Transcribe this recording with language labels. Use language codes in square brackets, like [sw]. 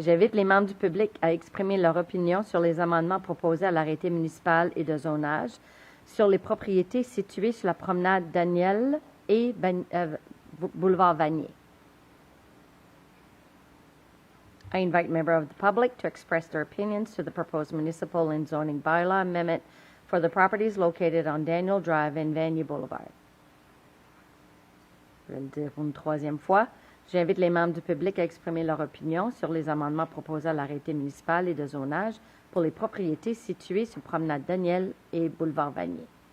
[fr] J'invite les membres du public à exprimer leur opinion sur les amendements proposés à l'arrêté municipal et de zonage sur les propriétés situées sur la promenade Daniel et boulevard Vanier. [en] I invite members of the public to express their opinions to the proposed municipal and zoning bylaw amendment for the properties located on Daniel Drive and Vanier Boulevard. [fr] Je vais le dire une troisième fois. J'invite les membres du public à exprimer leur opinion sur les amendements proposés à l'arrêté municipal et de zonage pour les propriétés situées sur promenade Daniel et boulevard Vanier.